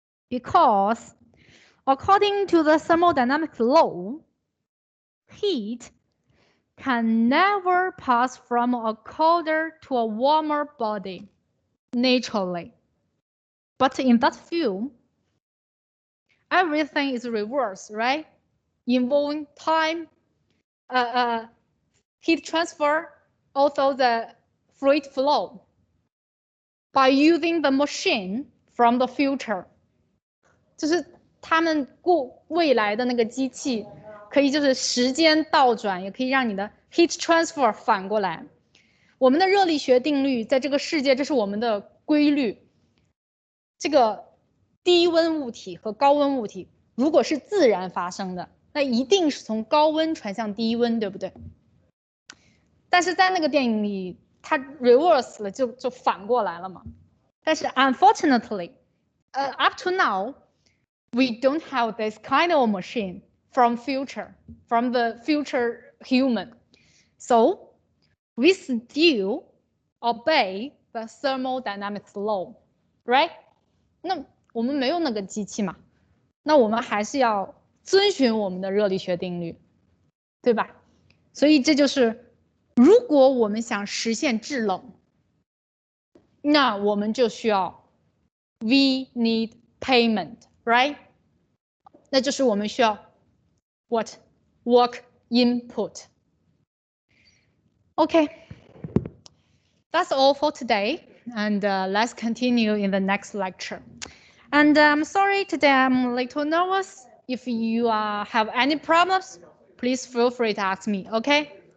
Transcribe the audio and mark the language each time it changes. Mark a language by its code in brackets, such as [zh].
[en] Because according to the thermodynamic law, heat can never pass from a colder to a warmer body naturally. But in that film, everything is reversed, right? Involving time, heat transfer, also the fluid flow. By using the machine from the future， [zh] 就是他们未来的那个机器，可以就是时间倒转，也可以让你的 heat transfer 反过来。我们的热力学定律在这个世界，这是我们的规律。这个低温物体和高温物体，如果是自然发生的，那一定是从高温传向低温，对不对？但是在那个电影里，它 reverse 了，就反过来了嘛。 [en] 但是 unfortunately, up to now, we don't have this kind of machine from the future human. So we still obey the thermodynamics law, right? [zh] 那我们没有那个机器嘛，那我们还是要遵循我们的热力学定律，对吧？所以这就是，如果我们想实现制冷，那我们就需要 [en] we need payment, right? [zh] 那就是我们需要 [en] what work input. Okay, that's all for today, and let's continue in the next lecture. And I'm sorry today I'm a little nervous. If you have any problems, please feel free to ask me, okay?